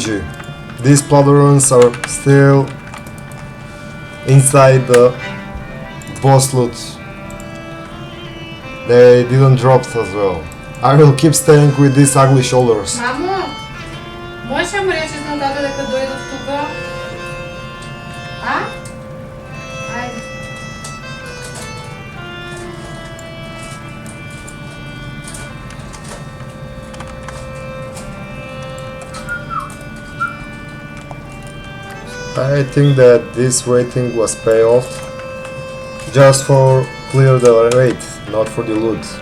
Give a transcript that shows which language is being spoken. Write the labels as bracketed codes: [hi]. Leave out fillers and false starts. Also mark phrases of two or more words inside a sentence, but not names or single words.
[en] These blood runes are still inside the boss loot. They didn't drop as well. I will keep staying with these ugly shoulders. [mk] Мамо, можеш да му речеш на тата дека дойдат тука? А? Айде. [en] I think that this waiting was payoff just for clear the raid, not for the loot.